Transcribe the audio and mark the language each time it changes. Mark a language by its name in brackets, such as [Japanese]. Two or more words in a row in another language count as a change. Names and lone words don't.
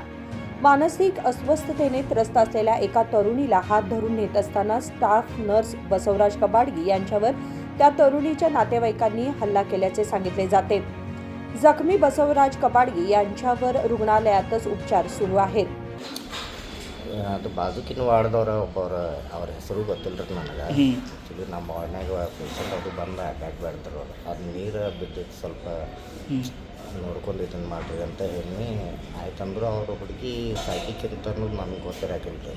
[Marathi] मानसिक अस्वस्थतेने त्रस्त असलेल्या एका तरुणीला हात धरून नेत असताना स्टाफ नर्स बसवराज कबाडगी यांच्यावर त्या तरुणीच्या नातेवाईकांनी हल्ला केल्याचे सांगितले जाते. जखमी बसवराज कबाडगी यांच्यावर रुग्णालयातच उपचार सुरू आहेत. [Kannada] ಅದು ಬಾಜುಕಿನ ವಾರ್ಡ್ದವ್ರು ಒಬ್ಬರು ಅವ್ರ ಹೆಸರು ಗೊತ್ತಿಲ್ಲ ರೀ ನನಗೆ. ಆ್ಯಕ್ಚುಲಿ ನಮ್ಮ ವಾರ್ಡ್ನಾಗ ಪೇಷಂಟ್ ಅದು ಬಂದು ಅಟ್ಯಾಕ್ ಬೇಡ್ತಾರೆ. ಅದು ನೀರು ಬಿದ್ದಿತ್ತು, ಸ್ವಲ್ಪ ನೋಡ್ಕೊಂಡು ಇದನ್ನು ಮಾಡಿರಿ ಅಂತ ಹೇಳಿ ಆಯ್ತಂದ್ರೆ ಅವರು ಹುಡುಗಿ ಸೈಕಿಕ್ ಅಂತ ಅನ್ನೋದು ನನಗೆ ಗೊತ್ತಿರಾಕಿಲ್ಲ ರೀ.